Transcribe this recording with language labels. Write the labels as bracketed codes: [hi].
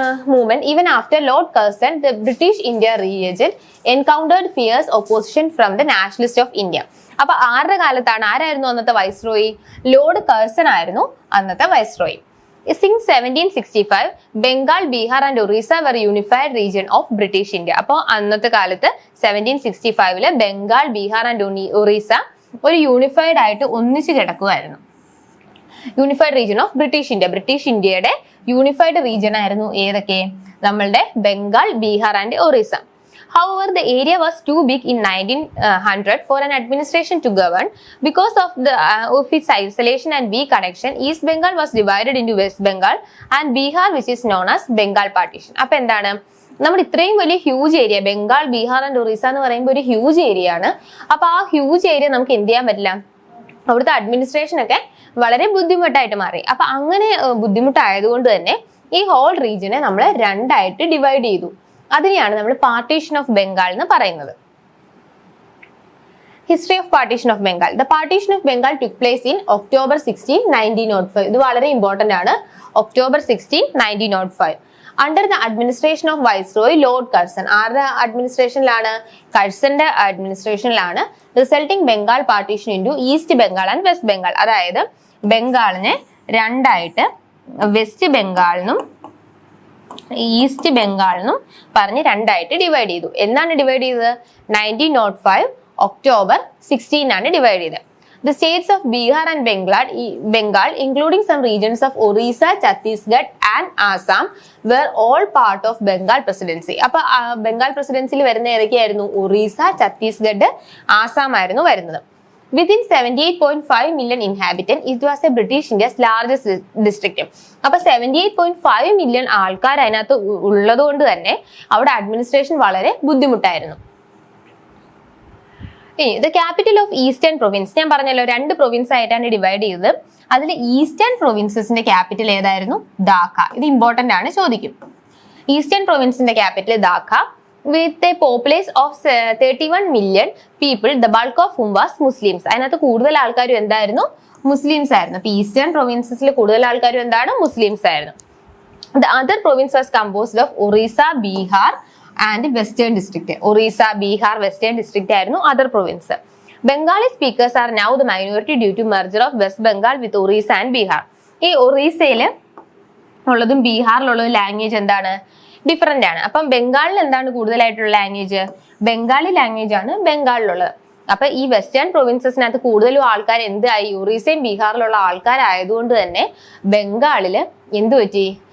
[en] Movement even after Lord Curzon, the British India region encountered fierce opposition from the nationalists of India. [ml] അപ്പൊ ആരുടെ കാലത്താണ്, ആരായിരുന്നു അന്നത്തെ viceroy? Lord Curzon ആയിരുന്നു അന്നത്തെ viceroy. [en] Since 1765, Bengal, Bihar and Orissa were unified region of British India. [ml] അപ്പോൾ അന്നത്തെ കാലത്ത് 1765 ബംഗാൾ, ബീഹാർ ആൻഡ് ഒറീസ ഒരു യൂണിഫൈഡ് ആയിട്ട് ഒന്നിച്ച് കിടക്കുമായിരുന്നു. [en] Unified region of British India. [ml] British ഇന്ത്യയുടെ യൂണിഫൈഡ് റീജിയൻ ആയിരുന്നു ഏതൊക്കെ? നമ്മളുടെ Bengal, Bihar and Orissa. [en] However, the area was too big in 1900 for an administration to govern. Because of its isolation and weak connection, East Bengal was divided into West Bengal and Bihar, which is known as Bengal partition. [ml] അപ്പൊ എന്താണ്, നമ്മൾ ഇത്രയും വലിയ huge area, Bengal, Bihar and Orissa എന്ന് പറയുമ്പോൾ ഒരു huge area ആണ്. അപ്പൊ ആ ഹ്യൂജ് ഏരിയ നമുക്ക് എന്ത് ചെയ്യാൻ പറ്റില്ല, അവിടുത്തെ അഡ്മിനിസ്ട്രേഷൻ ഒക്കെ വളരെ ബുദ്ധിമുട്ടായിട്ട് മാറി. അപ്പൊ അങ്ങനെ ബുദ്ധിമുട്ടായതുകൊണ്ട് തന്നെ ഈ ഹോൾ റീജിയനെ നമ്മൾ രണ്ടായിട്ട് ഡിവൈഡ് ചെയ്തു. അതിനെയാണ് നമ്മൾ പാർട്ടീഷൻ ഓഫ് ബംഗാൾ എന്ന് പറയുന്നത്. [en] History of partition of Bengal. The partition of Bengal took place in October 16, 1905. [ml] ഇത് വളരെ ഇമ്പോർട്ടന്റ് ആണ്. October 16, 1905. [en] Under the administration of viceroy Lord Curzon. [ml] ആരുടെ അഡ്മിനിസ്ട്രേഷനിലാണ്? കഴ്സന്റെ അഡ്മിനിസ്ട്രേഷനിലാണ്. [en] Resulting Bengal partition into East Bengal and West Bengal. [ml] അതായത് ബംഗാളിനെ രണ്ടായിട്ട് വെസ്റ്റ് ബംഗാളിനും ഈസ്റ്റ് ബംഗാളിനും പറഞ്ഞ് രണ്ടായിട്ട് ഡിവൈഡ് ചെയ്തു. എന്നാണ് ഡിവൈഡ് ചെയ്തത്? 1905 ഒക്ടോബർ 16 ആണ് ഡിവൈഡ് ചെയ്തത്. [en] The states of Bihar and Bengal, including some regions of Orissa, Chhattisgarh and Assam, were all part of Bengal presidency. [ml] അപ്പൊ ബംഗാൾ പ്രസിഡൻസിയിൽ വരുന്ന ഏതൊക്കെയായിരുന്നു? ഒറീസ, ഛത്തീസ്ഗഡ്, ആസാം ആയിരുന്നു വരുന്നത്. [en] Within 78.5 million inhabitants, it was a British India's largest district. [ml] അപ്പൊ 78.5 million ആൾക്കാർ അതിനകത്ത് ഉള്ളത് കൊണ്ട് തന്നെ അവിടെ അഡ്മിനിസ്ട്രേഷൻ വളരെ ബുദ്ധിമുട്ടായിരുന്നു. The capital of eastern province, ഞാൻ പറഞ്ഞല്ലോ രണ്ട് പ്രൊവിൻസ് ആയിട്ടാണ് ഡിവൈഡ് ചെയ്തത്. അതിൽ ഈസ്റ്റേൺ പ്രൊവിൻസസിന്റെ ക്യാപിറ്റൽ ഏതായിരുന്നു? ധാക്ക. ഇത് ഇമ്പോർട്ടന്റ് ആണ്, ചോദിക്കും. Eastern പ്രൊവിൻസിന്റെ capital Dhaka. [en] With a population of 31 million people, the bulk of whom was Muslims. [ml] അതിനകത്ത് കൂടുതൽ ആൾക്കാരും എന്തായിരുന്നു? മുസ്ലിംസ് ആയിരുന്നു. അപ്പൊ ഈസ്റ്റേൺ പ്രൊവിൻസസിൽ കൂടുതൽ ആൾക്കാരും എന്താണ്? മുസ്ലിംസ് ആയിരുന്നു. [en] The other province was composed of Orissa, Bihar and Western district. Orissa, Bihar, Western district ആയിരുന്നു other province. Bengali speakers are now the minority due to merger of West Bengal with Orissa and Bihar. [ml] ഈ ഒറീസയിൽ ഉള്ളതും ബീഹാറിലുള്ളതും language എന്താണ്? Different ആണ്. അപ്പം ബംഗാളിൽ എന്താണ് കൂടുതലായിട്ടുള്ള language? Bengali language ആണ് ബംഗാളിലുള്ളത്. അപ്പൊ ഈ വെസ്റ്റേൺ പ്രൊവിൻസസിനകത്ത് കൂടുതലും ആൾക്കാർ എന്തായി? ഒറീസയും ബീഹാറിലുള്ള ആൾക്കാരായതുകൊണ്ട് തന്നെ ബംഗാളില് എന്ത് പറ്റി?